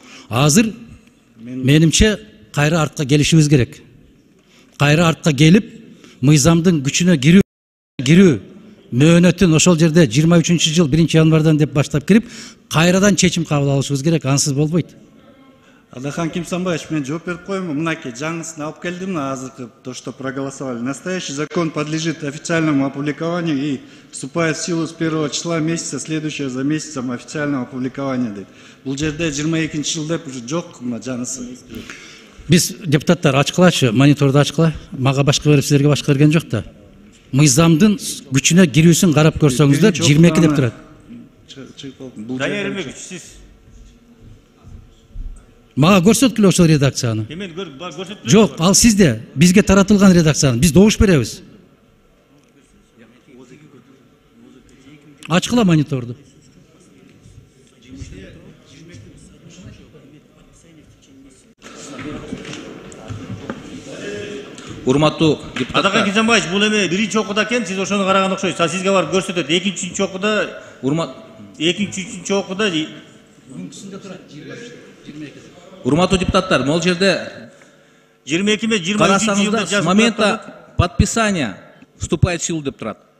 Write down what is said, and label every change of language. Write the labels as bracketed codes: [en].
[ky] Азыр менимче кайра артка келишибиз керек. Кайра артка келип, мыйзамдын күчүнө кирүү мөөнөтүн ошол жерде 23-жыл 1-январдан деп баштап кирип, кайрадан чечим кабыл алышыбыз керек, ансыз болбойт. Атакан Кимсанбаевич, мен жооп берип коеюнбу. Мынакей жаңысын алып келдим, азыркы [ru] то, что проголосовали. Настоящий закон подлежит официальному опубликованию и вступает в силу с 1 числа месяца, следующего за месяцем официального опубликования. [ky] Бул жерде 22-жыл деп уже жок, мына жаңысы. Биз депутаттар ачкылачы, мониторду ачкыла. Мага башка берип, силерге башка берген жок да. Мыйзамдын күчүнө кирүүсүн карап көрсөңүздөр 22 деп турат. Дания Ермекович, сиз Мага көрсөткүлө ошол редакцияны. Эмен көрсөтүп. Жок, ал сизде, бизге таратылган редакцияны. Биз добуш беребиз. Ачкыла мониторду. Урматтуу депутаттар. Атакан Кимсанбаевич, бул эме 1-чи окууда экен, сиз ошону караган окшойсуз. А сизге барып көрсөтөт. 2-3-чү окууда, 2-3-чү окууда Урматтуу депутаттар, могул жерде 22 ме 23 карасаңыздар жылда [ru] с момента подписания вступает в силу [ky] деп турат.